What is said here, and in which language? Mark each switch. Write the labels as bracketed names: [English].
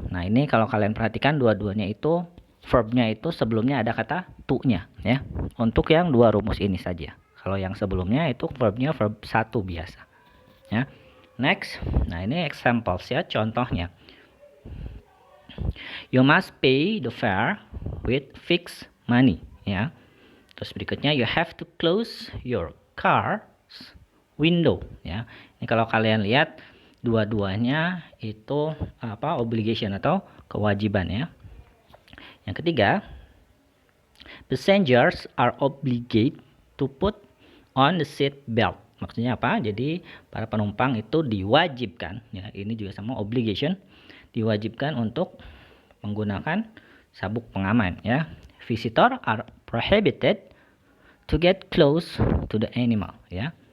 [Indonesian] Nah, ini kalau kalian perhatikan dua-duanya itu verbnya itu sebelumnya ada kata to-nya ya. Untuk yang 2 rumus ini saja. Kalau yang sebelumnya itu verbnya verb 1 biasa. Ya. Next. Nah, ini examples ya, contohnya. [English] You must pay the fare with fixed money ya. [Indonesian] Terus berikutnya [English] you have to close your car's window ya. [Indonesian] Ini kalau kalian lihat dua-duanya itu obligation atau kewajiban ya. Yang ketiga, [English] passengers are obligated to put on the seat belt. [Indonesian] Maksudnya apa? Jadi para penumpang itu diwajibkan, ya ini juga sama obligation, diwajibkan untuk menggunakan sabuk pengaman, ya. [English] Visitor are prohibited to get close to the animal, ya.